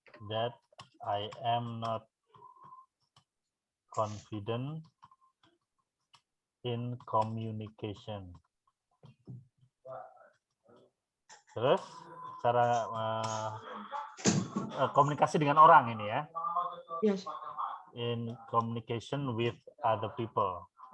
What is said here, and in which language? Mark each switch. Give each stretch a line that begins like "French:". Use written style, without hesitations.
English: That I am not confident in communication.
Indonesian: Terus cara komunikasi dengan orang ini ya?
English: Yes. In communication with other people.